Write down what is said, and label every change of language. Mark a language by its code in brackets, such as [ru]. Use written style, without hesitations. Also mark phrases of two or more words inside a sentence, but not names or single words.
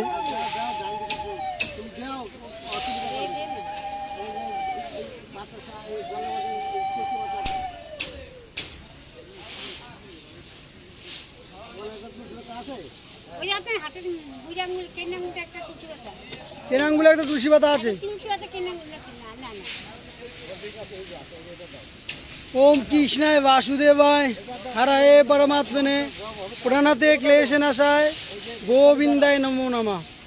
[bn] তুমি যাও, অসুবিধা কেনাঙ্গুলে একটা তুলসী পাতা আছে। [sa] ओम कृष्णाय वासुदेवाय हराय परमात्मने प्रणते क्लेशनाशाय गोविंदाय नमो नमः।